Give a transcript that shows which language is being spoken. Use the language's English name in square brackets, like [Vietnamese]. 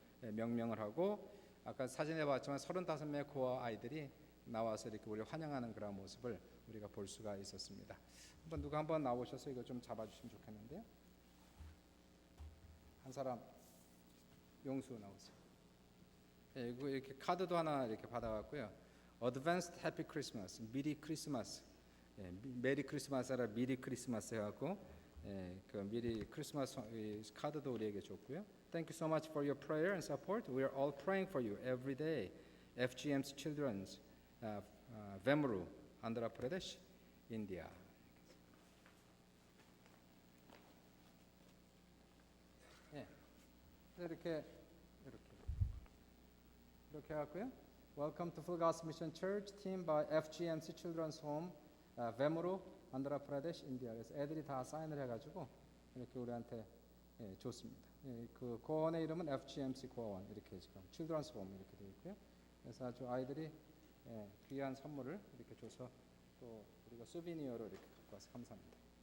[Korean] 명명을 하고 아까 사진에 봤지만 35명의 고아 아이들이 나와서 이렇게 우리 환영하는 그런 모습을 우리가 볼 수가 있었습니다. 누가 한번 나오셔서 이거 좀 잡아주시면 좋겠는데요. 한 사람 용수 나오세요. 이거 이렇게 카드도 하나 이렇게 받아왔고요. [English] Advanced Happy Christmas, [Korean] 미리 크리스마스. 메리 크리스마스라 미리 크리스마스 해갖고 그 미리 크리스마스 카드도 우리에게 줬고요. [English] Thank you so much for your prayer and support. We are all praying for you every day. FGM's Children's Vemuru, Andhra Pradesh, India. [Korean] 이렇게 해갖고요. [English] Welcome to Full Gospel Mission Church, team by FGMC Children's Home, Vemuru, Andhra Pradesh, India. [Korean] 그래서 애들이 다 사인을 해가지고 이렇게 우리한테 줬습니다. 그 고원의 이름은 FGMC 고원 이렇게 지금 Children's Home 이렇게 되어 있고요. 그래서 아주 아이들이 귀한 선물을 이렇게 줘서 또 우리가 수비니어로 이렇게 갖고 와서 감사합니다.